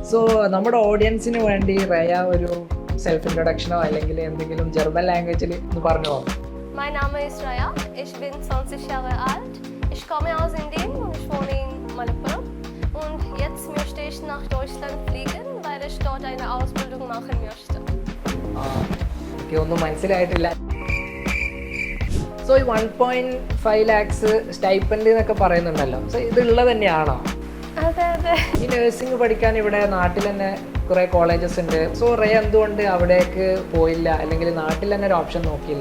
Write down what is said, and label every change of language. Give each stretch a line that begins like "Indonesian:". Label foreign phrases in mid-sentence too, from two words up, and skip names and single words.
Malayalam: സോ നമ്മുടെ ഓഡിയൻസിന് വേണ്ടി റയ ഒരു
English: self introduction
Malayalam: അല്ലെങ്കിൽ എന്തെങ്കിലും
English: German language
Malayalam: ഒന്ന് പറഞ്ഞു പോകും.
German: Mein Name ist Raya, ich bin 20 Jahre alt, ich komme aus Indien und ich wohne in Malappuram und jetzt möchte ich nach Deutschland fliegen, weil ich dort eine Ausbildung machen möchte.
Malayalam: എനിക്ക് ഒന്നും മനസ്സിലായിട്ടില്ല. സോ ഈ 1.5 lakhs സ്റ്റൈപ്പൻഡ് എന്നൊക്കെ പറയുന്നുണ്ടല്ലോ, സോ ഇതുള്ളത് തന്നെയാണോ? അതെ. ഈ നഴ്സിംഗ് പഠിക്കാൻ ഇവിടെ നാട്ടിൽ തന്നെ കുറേ കോളേജസ് ഉണ്ട്. സോ റയ എന്തുകൊണ്ട് അവിടേക്ക് പോയില്ല, അല്ലെങ്കിൽ നാട്ടിൽ തന്നെ ഒരു ഓപ്ഷൻ നോക്കിയില്ല?